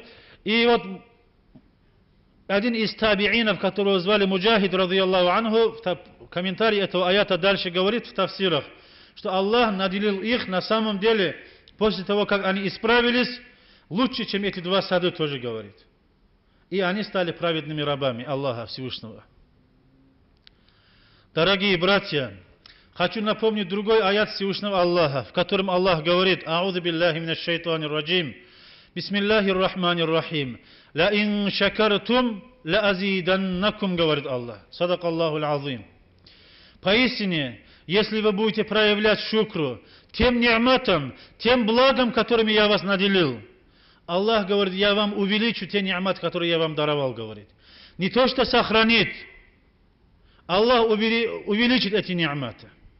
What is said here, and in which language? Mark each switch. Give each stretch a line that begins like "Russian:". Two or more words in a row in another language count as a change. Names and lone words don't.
Russian: И вот один из табиинов, которого звали Муджахид,
Arabic: رضي الله عنه,
Russian: в комментарии этого аята дальше говорит в тафсирах, что Аллах наделил их на самом деле, после того, как они исправились, лучше, чем эти два сада, тоже говорит. и они стали праведными рабами Аллаха Всевышнего. Дорогие братья, хочу напомнить другой аят Всевышнего Аллаха, в котором Аллах говорит:
Arabic: «أعوذ بالله من الشيطان الرجيم بسم الله الرحمن الرحيم لئن شكرتم لأزيدنكم»,
Russian: говорит Аллах.
Arabic: صدق الله العظيم.
Russian: Поистине, если вы будете проявлять шукру тем ни'матам, тем благом, которыми я вас наделил, Аллах говорит: я вам увеличу те ни'мат, которые я вам даровал, говорит. Не то, что сохранит, Аллах увеличит эти ни'маты.